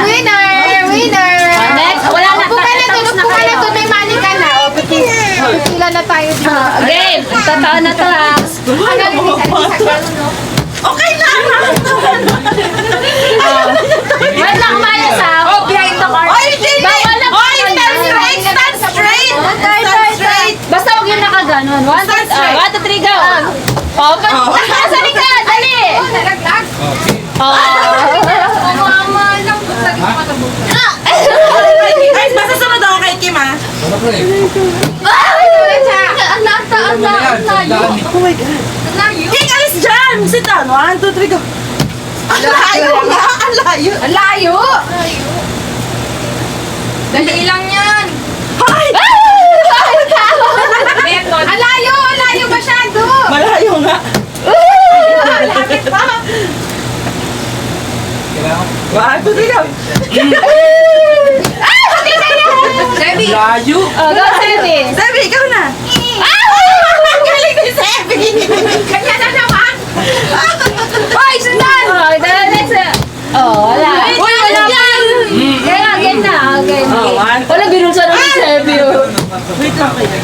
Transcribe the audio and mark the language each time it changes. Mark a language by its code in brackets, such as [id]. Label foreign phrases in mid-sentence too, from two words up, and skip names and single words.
[tl] Winner. Next, wala na. Tulog ka na to. May money ka na. O, pipila na tayo dito. Game. Totoo na to ha. Okay na! Wait lang, Mayas ha. [en] Oh, behind the car. [tl] Oy, hindi! Bawal na. Oy, [en] stand straight! Stand straight! [tl] Basta huwag yung nakaganon. 1, 2, 3, go. Open. Sa likod, dali. Nalaglag. Guys, basta sunod ako kay Kim, ha? [en] Oh my God. [tl] King, alis dyan! [en] Sit down. 1, 2, 3, go. [tl] Ang layo nga! Ang layo! Ang layo. Dali lang yan. Hay! Ang layo masyado. Malayo nga. Lapit pa. 1, 2, 3, go. Debbie. Layo! [en] Oh, go, Sebi. Sebi, [tl] ikaw na. Ang galing ni Sebi! Kanya na naman. Hoy, sundan. [en] Oh, the next. Oh, wala. [tl] Uy, wala pa! Kaya, again na. Again. [en] Oh, one. [tl] Wala, binulsa na ni Sebi. Wait lang kayo.